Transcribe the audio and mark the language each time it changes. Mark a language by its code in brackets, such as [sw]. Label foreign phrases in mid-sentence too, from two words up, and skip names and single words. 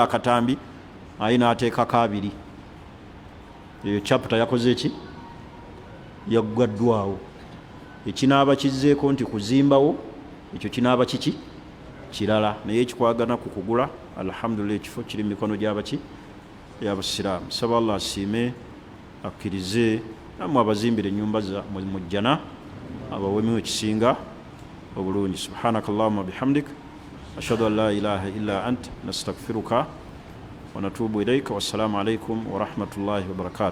[lg] akatambi aye n'ateekako 2 eyo chapter yakoze ki yaggwaddwawo ekinaaba kizzeeko nti kuzimbawo ekyo kinaaba kiki kirala naye ekikwagana ku kugula alhamdulillah ekifo kiri mu mikono gy'abaki y'abasiraamu saba Allah asiime akkirize namwe abazimbire ennyumba za mujjana abawemu ekisinga obulungi [ar] سبحانك اللهم بحمدك أشهد أن لا إله إلا أنت نستغفرك ونتوب إليك والسلام عليكم ورحمة الله وبركاته